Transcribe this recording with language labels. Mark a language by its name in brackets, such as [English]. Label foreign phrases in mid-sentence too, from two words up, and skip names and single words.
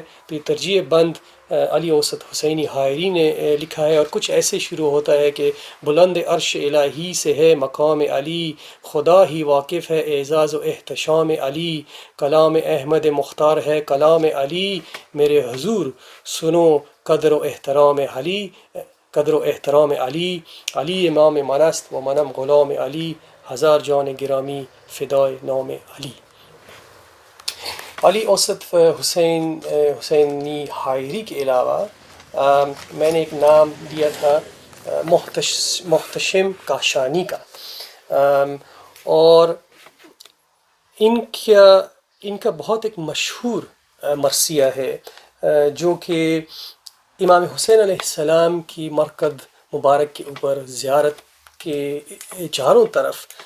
[Urdu] تو یہ ترجیع بند علی اوسط حسینی حائری نے لکھا ہے، اور کچھ ایسے شروع ہوتا ہے کہ بلند عرش الہی سے ہے مقام علی، خدا ہی واقف ہے اعزاز و احتشام علی، کلام احمد مختار ہے کلام علی، میرے حضور سنو قدر و احترام علی، قدر و احترام علی، [Persian] علی امام منست و منم غلام علی، ہزار جان گرامی فدائے نام علی۔ [Urdu] علی اوسط حسینی حائری کے علاوہ میں نے ایک نام لیا تھا محتشم کاشانی کا، اور ان کا بہت ایک مشہور مرثیہ ہے جو کہ امام حسین علیہ السلام کی مرکد مبارک کے اوپر زیارت کے چاروں طرف